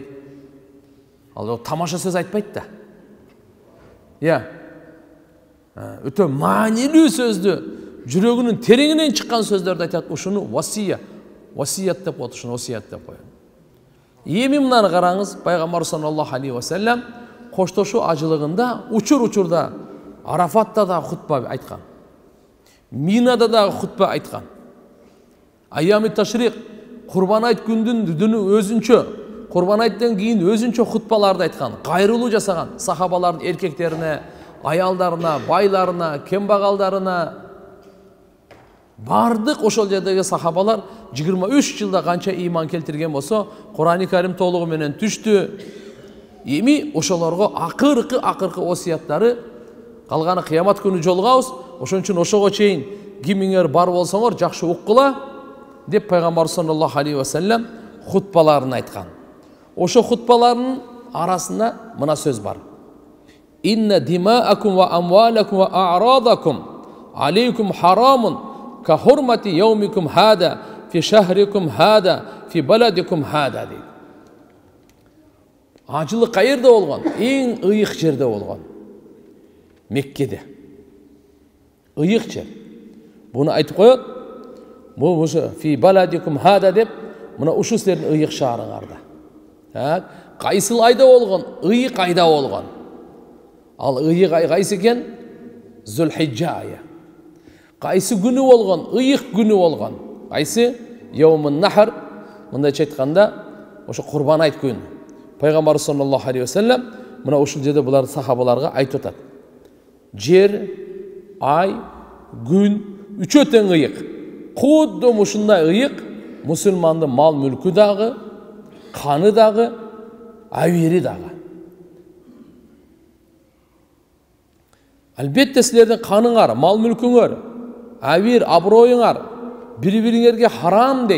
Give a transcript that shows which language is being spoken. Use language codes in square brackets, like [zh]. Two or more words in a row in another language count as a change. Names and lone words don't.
[ky] Ал тамаша сөз айтпайт да. Өтө маанилүү сөздү, жүрөгүнүн тереңинен чыккан сөздөрдү айтат. Ушуну васият деп коет, ушуну васият деп коет. Эми мынаны караңыз, пайгамбар [ar] صلى الله عليه وسلم [ky] коштошуу ажылыгында учур-учурда Арафатта да хутба айткан. Минада да хутба айткан. [ar] أيام التشريق, [ky] Курбан айт күндүнү өзүнчө, Курбан айттан кийин өзүнчө хутбаларды айткан, кайрылуу жасаган сахабалардын эркектерине, аялдарына, байларына, кембагалдарына. Бардык ошол жердеги сахабалар 23 жылда канча ыйман келтирген болсо, Кур'ан-ы Карим толугу менен түштү. Эми ошолорго акыркы осияттары, калганы кыямат күнү жолугабыз. Ошон үчүн ошого чейин кимиңер бар болсоңор жакшы уккула деп пайгамбар [ar] صلى الله عليه وسلم [ky] хутбаларын айткан. Ошо хутбаларынын арасында мына сөз бар. [ar] إن دماءكم وأموالكم وأعراضكم عليكم حرام كحرمة يومكم هذا في شهركم هذا في بلدكم هذا дейт. [ky] Ажылык каерде болгон? Эң ыйык жерде болгон. Меккеде. Ыйык жер. Буну айтып коет. Бул ошо [ar] في بلدكم هذا [ky] деп, мына ушу силердин ыйык шаарыңарда. Кайсыл айда болгон? Ыйык айда болгон. Ал ыйык ай кайсы экен? Зулхижжа айы. Кайсы күнү болгон? Ыйык күнү болгон. Кайсы? [ar] يوم النحر. [ky] Мындайча айтканда, ошо Курбан айт күнү. Пайгамбар [ar] صلى الله عليه وسلم [ky] мына ушул жерде булар сахабаларга айтып атат. Жер, ай, күн үчөө тең ыйык. Кудду ушундай ыйык мусулмандын мал мүлкү дагы, каны дагы, авири дагы. Албетте силердин каныңар, мал мүлкүңөр, авир, аброюңар бири-бириңерге харам дейт.